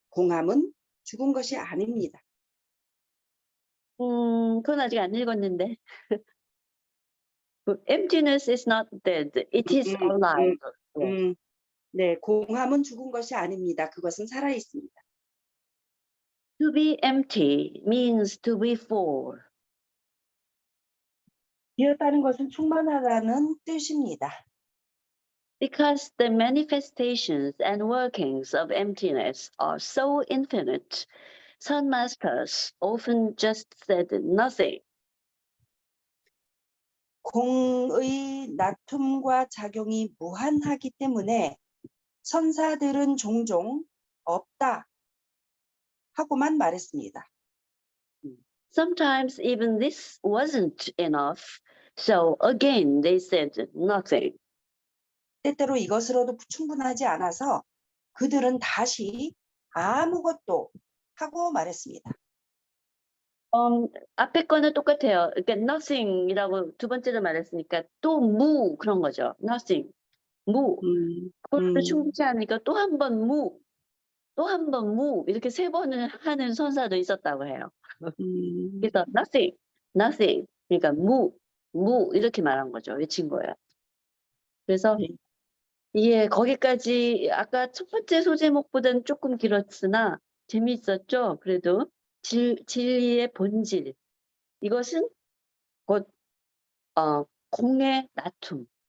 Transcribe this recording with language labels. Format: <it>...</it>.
<ko>공함은 죽은 것이 아닙니다. 그건 아직 안 읽었는데.</ko> <en>Emptiness is not dead. It is alive.</en> <ko>네, 공함은 죽은 것이 아닙니다. 그것은 살아 있습니다.</ko> <en>To be empty means to be full.</en> <ko>비었다는 것은 충만하다는 뜻입니다.</ko> <en>Because the manifestations and workings of emptiness are so infinite, Sun masters often just said nothing.</en> <ko>공의 나툼과 작용이 무한하기 때문에 선사들은 종종 없다 하고만 말했습니다.</ko> <en>Sometimes even this wasn't enough, so again they said nothing.</en> <ko>때때로 이것으로도 충분하지 않아서 그들은 다시 아무것도 하고 말했습니다. 앞에 거는 똑같아요. 그러니까 nothing이라고 두 번째로 말했으니까 또 무 그런 거죠. nothing, 무. 그것도 충분치 않으니까 또 한 번 무, 또 한 번 무 이렇게 세 번을 하는 선사도 있었다고 해요.</ko> <en>그래서 nothing, nothing.</en> <ko>그러니까 무 이렇게 말한 거죠. 외친 거예요. 그래서 예, 거기까지 아까 첫 번째 소제목보다는 조금 길었으나 재미있었죠. 그래도 진리의 본질. 이것은 곧 공의 나툼.</ko>